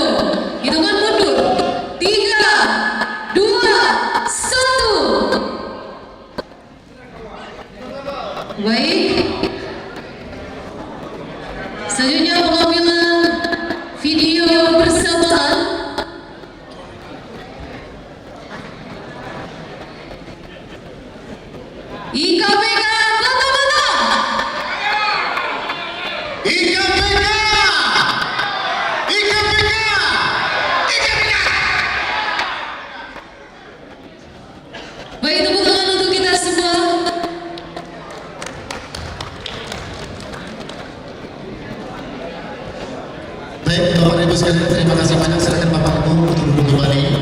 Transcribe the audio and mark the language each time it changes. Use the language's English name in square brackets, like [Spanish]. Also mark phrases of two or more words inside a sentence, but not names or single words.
[Indonesian] Hitungan mundur. 3, 2, 1. Baik. Selanjutnya pengambilan video bersamaan. IKPK Kota Batam. IKPK! IKPK! IKPK! Baik, tepuk tangan untuk kita semua. Baik, Bapak Ibu sekalian, terima kasih banyak. Silakan Bapak Ibu untuk duduk kembali.